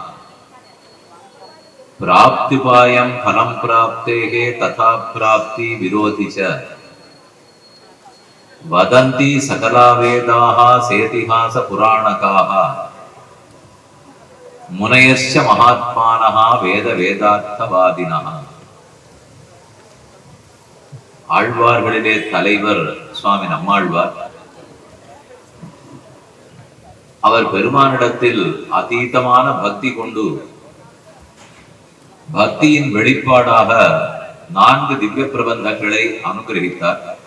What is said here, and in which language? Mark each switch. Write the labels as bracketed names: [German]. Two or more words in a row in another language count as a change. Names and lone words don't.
[Sanskrit] प्राप्त्युपायं फलं प्राप्तेः तथा प्राप्ति विरोधि च वदन्ति सकला वेदाः सेतिहास पुराणकाः मुनयश्च महात्मानः वेद वेदार्थवादिनः. [Tamil] ஆழ்வார்களிலே தலைவர் சுவாமி நம்மாழ்வார். அவர் பெருமானிடத்தில் அதீதமான பக்தி கொண்டு பக்தியின் வெளிப்பாடாக 4 திவ்ய பிரபந்தங்களை அனுகிரகித்தார்.